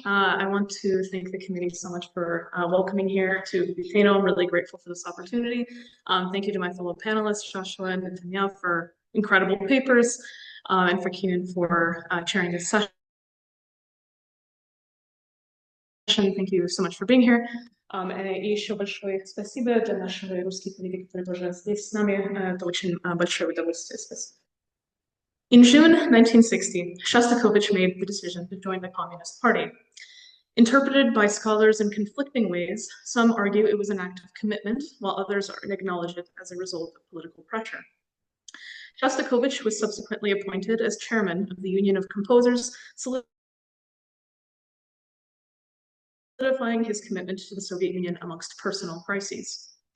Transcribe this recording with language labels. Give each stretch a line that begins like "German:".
English: I want to thank the committee so much for welcoming here to Butano. I'm really grateful for this opportunity. Thank you to my fellow panelists, Joshua and Tanya, for incredible papers, and for Keenan for chairing this session. Thank you so much for being here.
Russian: И еще большое спасибо для нашего русских коллег, которые тоже здесь с нами. Это очень большое удовольствие. Спасибо.
English: In June 1960, Shostakovich made the decision to join the Communist Party. Interpreted by scholars in conflicting ways, some argue it was an act of commitment, while others acknowledge it as a result of political pressure. Shostakovich was subsequently appointed as chairman of the Union of Composers, solidifying his commitment to the Soviet Union amongst personal crises.